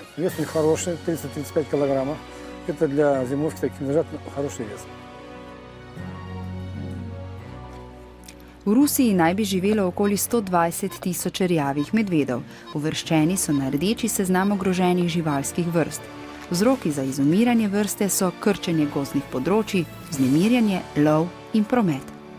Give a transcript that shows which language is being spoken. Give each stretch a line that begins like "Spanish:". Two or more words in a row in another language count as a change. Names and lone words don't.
Russian: Вес у них хороший, 30-35 килограммов. Это для зимовки таких медвежат хороший вес.
Slovenian: V Rusiji naj bi živelo okoli 120 tisoč rjavih medvedov. Uvrščeni so na rdeči seznam ogroženih živalskih vrst. Vzroki za izumiranje vrste so krčenje gozdnih področij, vznemirjanje, lov in promet.